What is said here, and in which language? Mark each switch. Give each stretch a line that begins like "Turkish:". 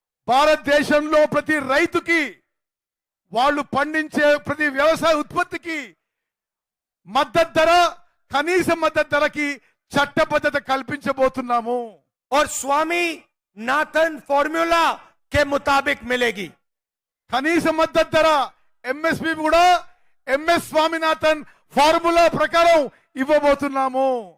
Telugu: భారతదేశంలో ప్రతి రైతుకి వాళ్ళు పండించే ప్రతి వ్యవసాయ ఉత్పత్తికి మద్దతు ధర, కనీస మద్దతు ధరకి చట్టబద్ధత కల్పించబోతున్నాము.
Hindi: और स्वामी नाथन फॉर्मूला के मुताबिक मिलेगी।
Telugu: కనీస మద్దతు ధర ఎంఎస్పీ కూడా ఎంఎస్ స్వామినాథన్ ఫార్ములా ప్రకారం ఇవ్వబోతున్నాము.